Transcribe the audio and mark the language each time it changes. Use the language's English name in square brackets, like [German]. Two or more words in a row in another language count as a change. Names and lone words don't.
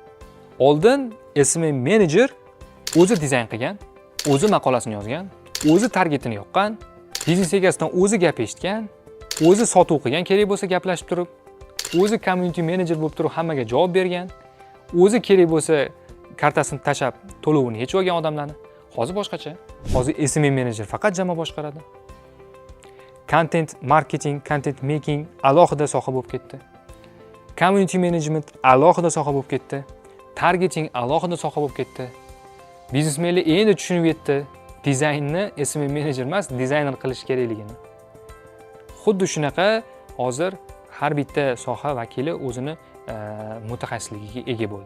[Uzbek] Oldin SMM menejer o'zi dizayn qilgan, o'zi maqolasini yozgan, o'zi targetini yoqqan, biznes egasidan o'zi gap eshitgan, o'zi sotuv qilgan kerak bo'lsa gaplashib turib, o'zi [English] community manager [Uzbek] bo'lib turib hammaga javob bergan, o'zi kerak bo'lsa kartasini tashab to'lovini yechib olgan odamlarni. Hozir boshqacha. Hozir SMM menejer faqat jamoa boshqaradi. [English] Content marketing, content making [Uzbek] alohida soha bo'lib ketdi. [English] Community management [Uzbek] alohida soha bo'lib ketdi. Targeting alohida soha bo'lib ketdi. Biznesmenlar endi tushunib yetdi, dizaynni SMM menejer emas, dizayner qilish kerakligini. Xuddi shunaqa hozir har bitta soha vakili o'zini mutaxassisligiga ega bo'ldi.